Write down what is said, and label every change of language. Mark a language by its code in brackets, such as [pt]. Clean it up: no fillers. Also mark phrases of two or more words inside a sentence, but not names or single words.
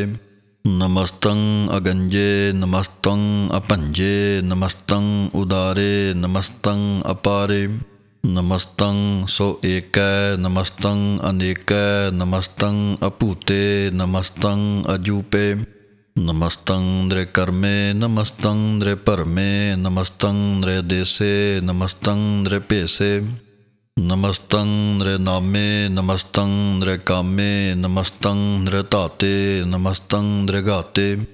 [bra] ਨਮਸਤੰ ਅਗੰਜੇ ਨਮਸਤੰ ਅਭੰਜੇ। ਨਮਸਤੰ ਉਦਾਰੇ ਨਮਸਤੰ ਅਪਾਰੇ। ਨਮਸਤੰ ਸੋ ਏਕੈ ਨਮਸਤੰ ਅਨੇਕੈ। ਨਮਸਤੰ ਅਭੂਤੇ ਨਮਸਤੰ ਅਜੂਪੇ। नमस्तं नृकर्मे नमस्तं नृपरमे नमस्तं नृदेशे नमस्तं नृपेशे नमस्तं नृनामे नमस्तं नृकामे नमस्तं नृताते नमस्तं नृगाते